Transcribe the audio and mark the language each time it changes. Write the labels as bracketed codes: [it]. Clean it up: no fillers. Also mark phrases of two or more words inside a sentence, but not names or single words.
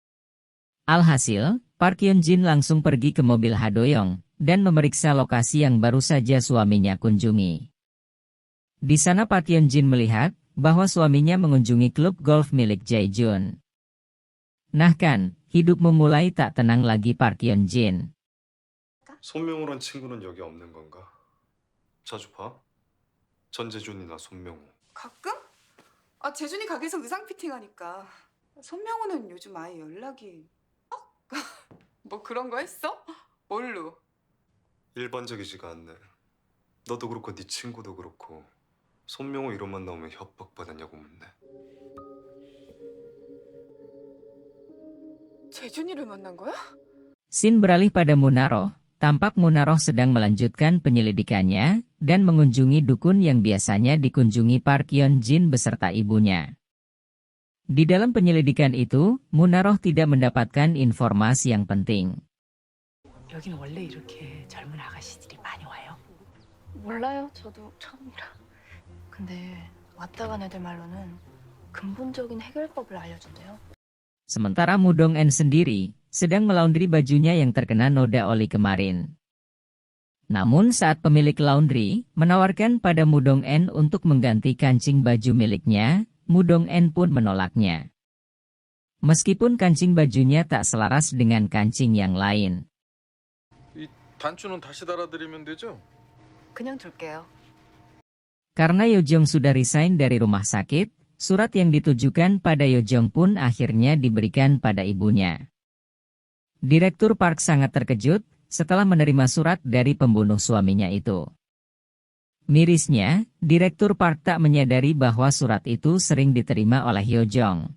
[id] Alhasil, Park Hyun-jin langsung pergi ke mobil Hadoyong dan memeriksa lokasi yang baru saja suaminya kunjungi. Di sana Park Hyun-jin melihat bahwa suaminya mengunjungi klub golf milik Jae-jun. Nah kan, hidup memulai tak tenang lagi Park Hyun-jin. [ko] 손명호란 친구는 여기 없는 건가? 자주 봐? 전재준이나 손명호. 가끔? 재준이 가게에서 의상 피팅하니까. 손명호는 요즘 아예 연락이... 뭐 그런 거 했어? 뭘로? 일반적이지가 않네. 너도 그렇고 네 친구도 그렇고 손명호 이름만 나오면 협박받았냐고 묻네. 재준이를 만난 거야? [id] Scene beralih pada Munaroh. Tampak Munaroh sedang melanjutkan penyelidikannya dan mengunjungi dukun yang biasanya dikunjungi Park Hyun-jin beserta ibunya. Di dalam penyelidikan itu, Munaroh tidak mendapatkan informasi yang penting. [ko] 여긴 원래 이렇게 젊은 아가씨들이 많이 와요? 몰라요. 저도 처음이라. 근데 왔다 간 애들 말로는 근본적인 해결법을 알려준대요. [id] Sementara Mudong-en sendiri sedang melaundry bajunya yang terkena noda oli kemarin. Namun saat pemilik laundry menawarkan pada Mudong-en untuk mengganti kancing baju miliknya, Mudong-en pun menolaknya. Meskipun kancing bajunya tak selaras dengan kancing yang lain. [ko] 이 단추는 다시 달아드리면 되죠? 그냥 둘게요. [id] Karena Yojong sudah resign dari rumah sakit, surat yang ditujukan pada Yojong pun akhirnya diberikan pada ibunya. Direktur Park sangat terkejut setelah menerima surat dari pembunuh suaminya itu. Mirisnya, Direktur Park tak menyadari bahwa surat itu sering diterima oleh Yojong.